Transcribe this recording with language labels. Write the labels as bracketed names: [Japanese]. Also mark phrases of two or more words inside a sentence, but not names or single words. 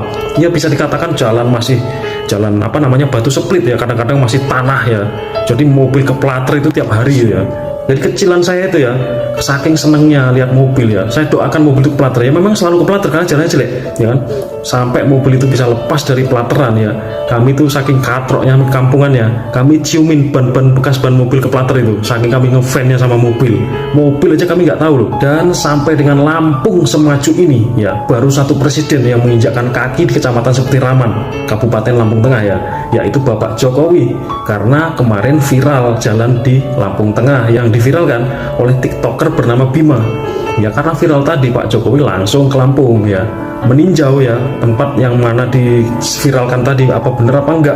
[Indonesian] Ya bisa dikatakan jalan masih jalan apa namanya batu split ya, kadang-kadang masih tanah ya. Jadi mobil keplater itu tiap hari ya. Dari kecilan saya itu ya, saking senengnya lihat mobil ya, saya doakan mobil itu keplater ya, memang selalu keplater karena jalannya jelek ya kan, sampai mobil itu bisa lepas dari pelateran ya. Kami itu saking katroknya kampungannya, kami ciumin ban bekas ban mobil keplater itu, saking kami ngefannya sama mobil aja kami nggak tahu loh. Dan sampai dengan Lampung semaju ini ya, baru satu presiden yang menginjakkan kaki di Kecamatan Supetih Raman, Kabupaten Lampung Tengah ya, yaitu Bapak Jokowi. Karena kemarin viral jalan di Lampung Tengah yang diviralkan oleh TikToker bernama Bima ya, karena viral tadi Pak Jokowi langsung ke Lampung ya, meninjau ya tempat yang mana diviralkan tadi apa bener apa enggak.